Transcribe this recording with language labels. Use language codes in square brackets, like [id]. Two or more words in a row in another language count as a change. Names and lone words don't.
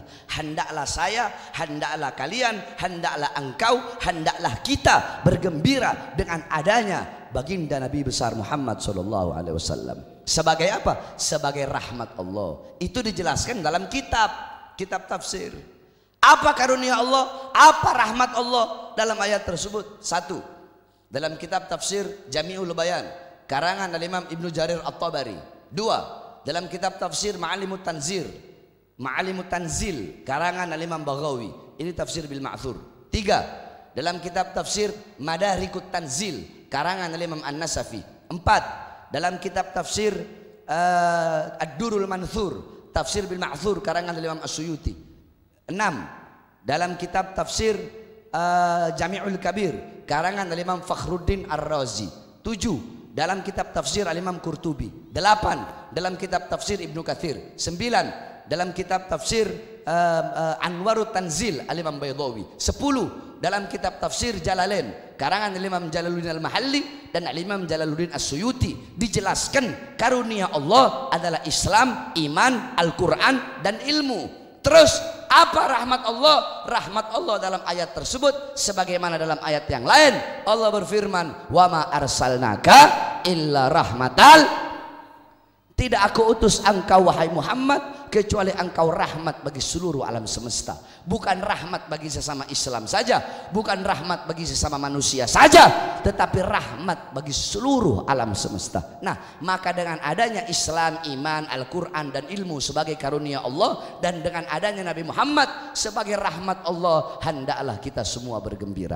[id] Hendaklah saya, hendaklah kalian, hendaklah engkau, hendaklah kita bergembira dengan adanya baginda Nabi besar Muhammad [ar] صلى الله عليه وسلم. [id] Sebagai apa? Sebagai rahmat Allah. Itu dijelaskan dalam kitab tafsir. Apa karunia Allah? Apa rahmat Allah dalam ayat tersebut? Satu, dalam kitab tafsir Jami'ul Bayan karangan Imam Ibnu Jarir At-Tabari. Dua, dalam kitab tafsir Ma'alimut Tanzil karangan Imam Baghawi. Ini [ar] تفسير بالمأثور. [id] Tiga, dalam kitab tafsir Madarikut Tanzil karangan Imam An-Nasafi. Empat, dalam kitab tafsir Ad-Durul Manthur [ar] تفسير بالمأثور [id] karangan Imam As-Suyuti. Enam, dalam kitab tafsir Jami'ul Kabir karangan Imam Fakhruddin Ar-Razi. Tujuh, dalam kitab tafsir Al-Imam Qurtubi. Delapan, dalam kitab tafsir Ibnu Katsir. Sembilan, dalam kitab tafsir Anwarut Tanzil Al-Imam Baydawi. 10 dalam kitab tafsir Jalalain karangan Imam Jalaluddin Al-Mahalli dan Imam Jalaluddin As-Suyuti dijelaskan karunia Allah adalah Islam, iman, Al-Quran dan ilmu. Terus apa rahmat Allah? Rahmat Allah dalam ayat tersebut sebagaimana dalam ayat yang lain Allah berfirman, [ar] وما أرسلناك إلا رحمةً, [id] tidak aku utus engkau wahai Muhammad kecuali engkau rahmat bagi seluruh alam semesta. Bukan rahmat bagi sesama Islam saja, bukan rahmat bagi sesama manusia saja, tetapi rahmat bagi seluruh alam semesta. Nah, maka dengan adanya Islam, iman, Al-Quran dan ilmu sebagai karunia Allah, dan dengan adanya Nabi Muhammad sebagai rahmat Allah, hendaklah kita semua bergembira.